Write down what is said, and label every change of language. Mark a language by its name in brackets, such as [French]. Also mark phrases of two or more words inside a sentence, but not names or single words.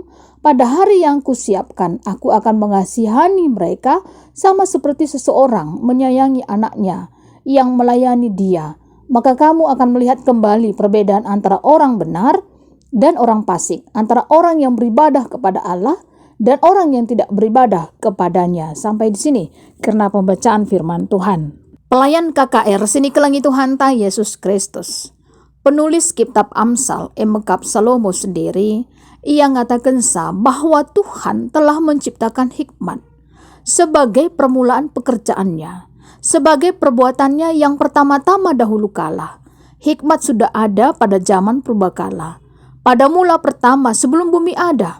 [Indonesian] Pada hari yang kusiapkan, aku akan mengasihani mereka sama seperti seseorang menyayangi anaknya yang melayani dia. Maka kamu akan melihat kembali perbedaan antara orang benar dan orang fasik, antara orang yang beribadah kepada Allah dan orang yang tidak beribadah kepadanya. Sampai di sini karena pembacaan firman Tuhan. [Batak Karo] Pelayan KKR sini kelangi Tuhan ta Yesus Kristus. [Indonesian] Penulis kitab Amsal Mekab Salomo sendiri, ia ngatakan bahwa Tuhan telah menciptakan hikmat sebagai permulaan pekerjaannya, sebagai perbuatannya yang pertama-tama dahulu kala. Hikmat sudah ada pada zaman purbakala, pada mula pertama sebelum bumi ada.